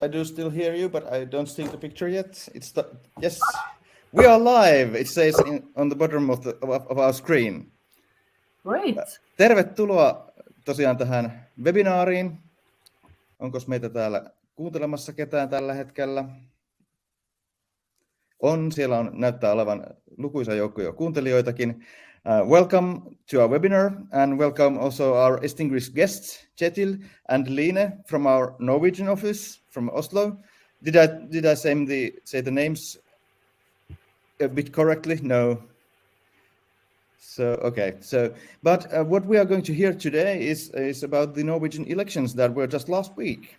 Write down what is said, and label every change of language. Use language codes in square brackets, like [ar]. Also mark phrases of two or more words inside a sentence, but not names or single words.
[en] I do still hear you, but I don't see the picture yet. Yes, we are live. It says on the bottom of our screen. Great. [fi] Tervetuloa tosiaan tähän webinaariin. Onko meitä täällä kuuntelemassa ketään tällä hetkellä? Siellä näyttää olevan lukuisa joukko jo kuuntelijoitakin. [en] Welcome to our webinar and welcome also our distinguished guests, Kjetil and Line from our Norwegian office from Oslo. Did I say the names a bit correctly? No. But what we are going to hear today is about the Norwegian elections that were just last week.